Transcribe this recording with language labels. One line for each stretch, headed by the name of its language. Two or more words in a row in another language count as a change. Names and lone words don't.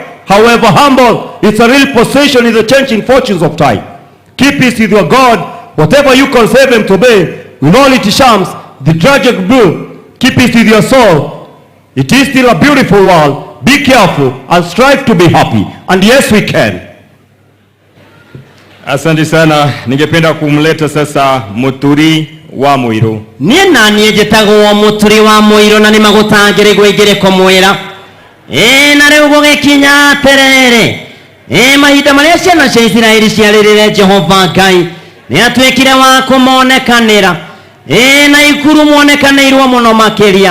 English: However humble, it's a real position in the changing fortunes of time. Keep peace with your God. Whatever you conceive him to be, with all its charms, the tragic blue, keep peace with your soul. It is still a beautiful world. Be careful and strive to be happy. And yes, we can.
Swahili: Asante sana. Ningependa kumleta sasa Muturi wa Muiru.
Kikuyu: Niĩ naniĩ njĩtagwo Mũturi wa Mũirũ na nĩmagũtangĩrĩ gwĩngĩrĩko mwĩra. Na rĩu gũgĩkinya atĩrĩrĩ, mahinda marĩa ciana cia Isiraeli ciarĩrĩre Jehova Ngai nĩatuĩkire wa kũmonekanĩra, na ikuru muonekanĩirwo mũno makĩria.